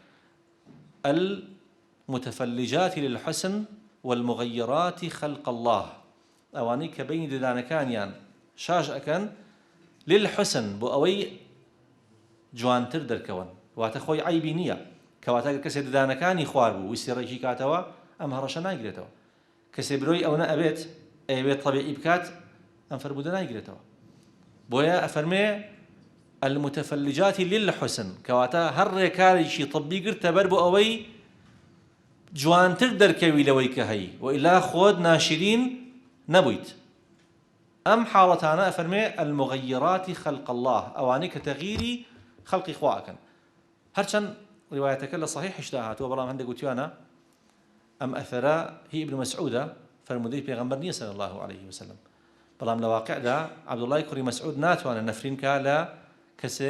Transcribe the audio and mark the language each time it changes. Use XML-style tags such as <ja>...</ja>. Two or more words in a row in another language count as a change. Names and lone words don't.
<ar>المتفلجات للحسن والمغيرات خلق الله</ar> <ckb>ئەوانەی کە بینی ددانەکانیان شاژ ئەکەن للحسن بۆ ئەوەی جوانتر دەرکەون واتە خۆی عیبی نییە کەواتە کەسێ ددانەکانی خوار بوو ویستی ڕێکی کاتەوە ئەم هەڕەشە ناگرێتەوە کەسێ برۆی ئەوە ئەبێت ئەوێت طبیعی بکات ئەم فەرموودە ناگرێتەوە بۆیە ئەفەرمێ</ckb> <ar>المتفلجات للحسن</ar> <ckb>کەواتە هەر ڕێکارێکی طبی گرتە بەر بۆ ئەوەی جوانتر دەرکەوی لەوەی کە هەیە وئیلا خۆت ناشرین نەبوویت ئەم حاڵەتانە ئەفەرمێ</ckb> <ar>المغيرات خلق الله</ar> <ckb>ئەوانەی کە تەغییری خەڵقی خوا ئەکەن هەرچەند ڕیوایەتەکە لە صحیحشدا هاتووە بەڵام هەندێک گوتیانە ئەم ئەثەرە هی ابن مەسعودە فەرموودەی پێغەمبەر نییە</ckb> <ar>صلی الله عليه وسلم</ar> <ckb>بەڵام لە واقعدا عەبدوڵای کوڕی مەسعود ناتوانێت نەفرین کا لە کەسێک</ckb>